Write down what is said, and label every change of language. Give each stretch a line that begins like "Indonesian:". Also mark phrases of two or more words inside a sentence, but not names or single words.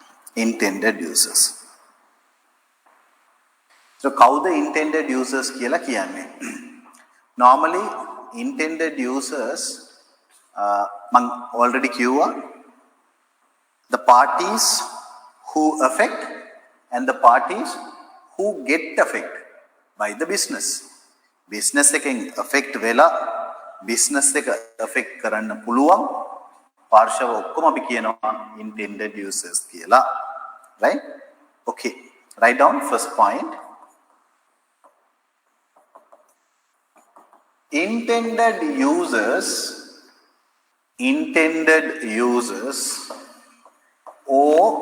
English: intended users. So කවුද intended users
Sinhala: කියලා කියන්නේ?
English: Normally intended users මම already කිව්වා the parties who affect and the parties who get affect by the business.
Sinhala: Business එකෙන් affect වෙලා business එක affect කරන්න පුළුවන් පාර්ශව ඔක්කොම අපි කියනවා
English: intended users
Sinhala: කියලා.
English: Right? Okay. Write down first point. Intended users or